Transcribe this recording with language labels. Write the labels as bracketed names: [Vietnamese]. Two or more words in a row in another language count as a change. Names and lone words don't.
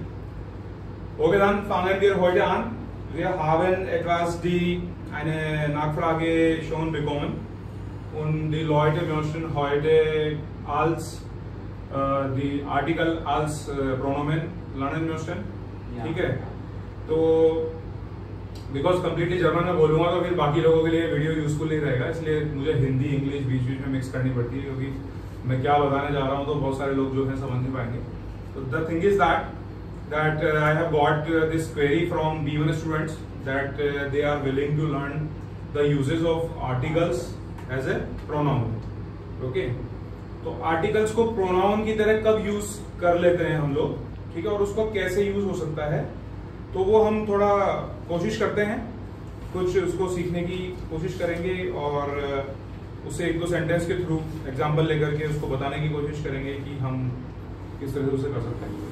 [German] Okay, dann fangen wir heute an. Wir haben eine Nachfrage schon bekommen und die Leute möchten heute als die Artikel als Pronomen lernen möchten. [Hindi] ठीक है, तो बिकॉज कम्प्लीटली जर्मन में बोलूंगा तो फिर बाकी लोगों के लिए [English] video useful [Hindi] नहीं रहेगा, इसलिए मुझे हिंदी इंग्लिश बीच बीच में मिक्स करनी पड़ती है, क्योंकि मैं क्या बताने जा रहा हूँ तो बहुत सारे लोग जो है समझ नहीं पाएंगे. [English] तो the thing is that I have got this query from B1 students that they are willing to learn the uses of articles as a pronoun. [Hindi] Okay, तो आर्टिकल्स को प्रोनाउन की तरह कब यूज कर लेते हैं हम लोग, ठीक है, और उसको कैसे यूज हो सकता है, तो वो हम थोड़ा कोशिश करते हैं, कुछ उसको सीखने की कोशिश करेंगे और उससे एक दो सेंटेंस के थ्रू एग्जांपल लेकर के उसको बताने की कोशिश करेंगे कि हम किस तरह से उसे कर सकते हैं.